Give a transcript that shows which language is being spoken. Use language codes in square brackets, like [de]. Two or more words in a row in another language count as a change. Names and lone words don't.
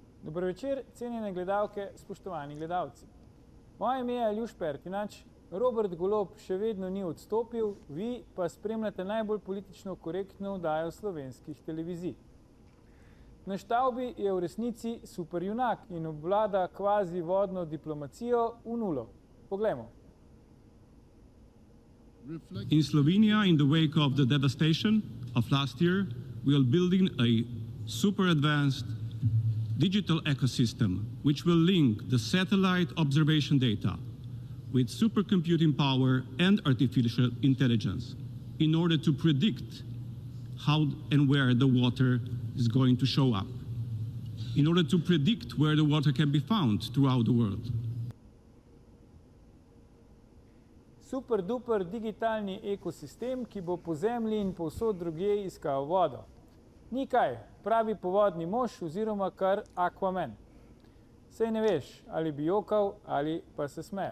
[sl] Dober večer, cenjene gledalke, spoštovani gledalci. Moje ime je Aljuš Pertinač, Robert Golob še vedno ni odstopil, vi pa spremljate najbolj politično korektno oddajo slovenskih televizij. Na štavbi je v resnici superjunak in obvlada kvazi vodno diplomacijo v nulo. Poglejmo. [en] In Slovenia, in the wake of the devastation of last year, we are building a super advanced digital ecosystem which will link the satellite observation data with supercomputing power and artificial intelligence in order to predict how and where the water is going to show up, in order to predict where the water can be found throughout the world. Super duper [sl] digitalni ekosistem, ki bo po zemlji in povsod drugje iskal vodo. Ni kaj, pravi povodni mož oziroma kar Aquaman. Sej ne veš, ali bi jokal ali pa se smejal.